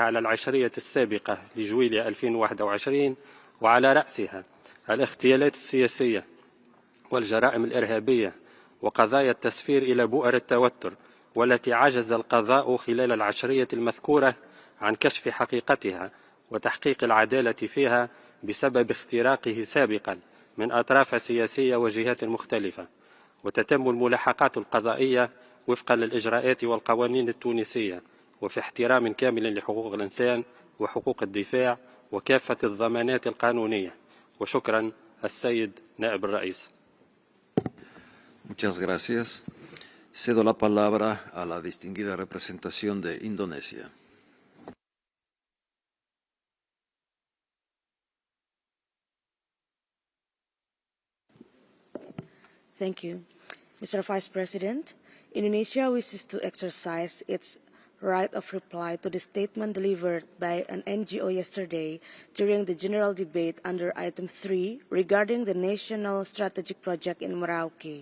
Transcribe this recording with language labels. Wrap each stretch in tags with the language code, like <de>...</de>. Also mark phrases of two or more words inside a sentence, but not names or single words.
<ar>على العشرية السابقة لجويلية 2021 وعلى رأسها الاغتيالات السياسية والجرائم الإرهابية وقضايا التسفير إلى بؤر التوتر، والتي عجز القضاء خلال العشرية المذكورة عن كشف حقيقتها وتحقيق العدالة فيها بسبب اختراقه سابقا من أطراف سياسية وجهات مختلفة. وتتم الملاحقات القضائية وفقا للإجراءات والقوانين التونسية وفي احترام كامل لحقوق الإنسان وحقوق الدفاع وكافة الضمانات القانونية. وشكرا السيد نائب الرئيس.</ar> <es>Muchas gracias. Cedo la palabra a la distinguida representación de Indonesia.</es> <en>Thank you. Mr. Vice President, Indonesia wishes to exercise its right of reply to the statement delivered by an NGO yesterday during the general debate under item 3 regarding the National Strategic Project in Merauke.</en>